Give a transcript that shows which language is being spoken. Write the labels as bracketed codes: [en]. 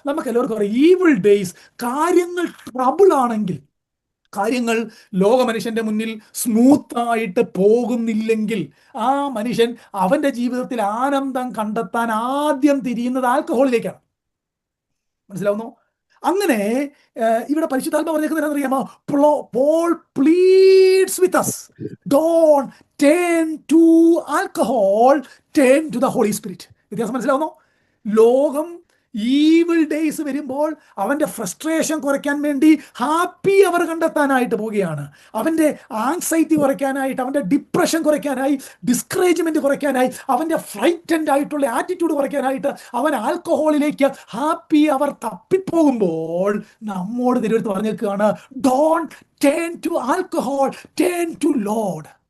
[ml] നമുക്ക് എല്ലാവർക്കും അറിയാം, ഈവിൾ ഡേയ്സ്, കാര്യങ്ങൾ ട്രബിൾ ആണെങ്കിൽ, കാര്യങ്ങൾ ലോകമനുഷ്യന്റെ മുന്നിൽ സ്മൂത്തായിട്ട് പോകുന്നില്ലെങ്കിൽ ആ മനുഷ്യൻ അവന്റെ ജീവിതത്തിൽ ആനന്ദം കണ്ടെത്താൻ ആദ്യം തിരിയുന്നത് ആൽക്കഹോളിലേക്കാണ്. മനസ്സിലാവുന്നു? അങ്ങനെ ഇവിടെ പരിശുദ്ധാത്മാവ് പറഞ്ഞേക്കുന്നത് അറിയാമോ? [en] Paul pleads with us, don't turn to alcohol, turn to the Holy Spirit. [ml] വ്യത്യാസം മനസ്സിലാവുന്നു? ലോകം ഈവിൾ ഡേയ്സ് വരുമ്പോൾ അവന്റെ ഫ്രസ്ട്രേഷൻ കുറയ്ക്കാൻ വേണ്ടി ഹാപ്പി അവർ കണ്ടെത്താനായിട്ട് പോവുകയാണ്. അവന്റെ ആങ്സൈറ്റി കുറയ്ക്കാനായിട്ട്, അവന്റെ ഡിപ്രഷൻ കുറയ്ക്കാനായി, ഡിസ്കറേജ്മെന്റ് കുറയ്ക്കാനായി, അവന്റെ ഫ്രൈറ്റൻഡ് ആയിട്ടുള്ള ആറ്റിറ്റ്യൂഡ് കുറയ്ക്കാനായിട്ട് അവൻ ആൽക്കഹോളിലേക്ക് ഹാപ്പി അവർ തപ്പിപ്പോകുമ്പോൾ നമ്മോട് തിരുവെടുത്ത് പറഞ്ഞേക്കുകയാണ്, [en] Don't turn to alcohol, turn to lord.